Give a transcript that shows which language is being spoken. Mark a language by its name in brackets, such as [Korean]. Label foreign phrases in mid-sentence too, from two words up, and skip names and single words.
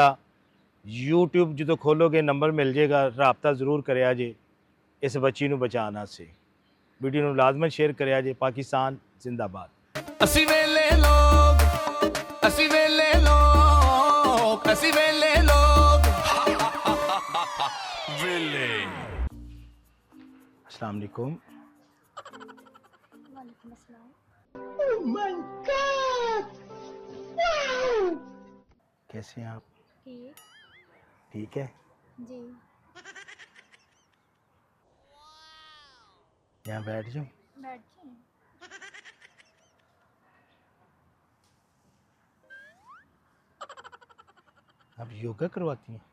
[Punjabi] یوٹیوب جو کھولوگے نمبر مل جائے گا، رابطہ ضرور کریا جے اس بچی نوں بچانا سے. ویڈیو نوں لازماً شیئر کریا جے. [Hindi] पाकिस्तान जिंदाबाद। [Punjabi] اسی ویلے لوک، اسی ویلے لوک، اسی ویلے لوک، ویلے. [Arabic] السلام عليكم. وعليكم السلام. [Hindi] कैसे हैं आप? ठीक। ठीक है। जी। यहाँ बैठ जाओ। बैठ जाएं। आप योगा करवाती हैं?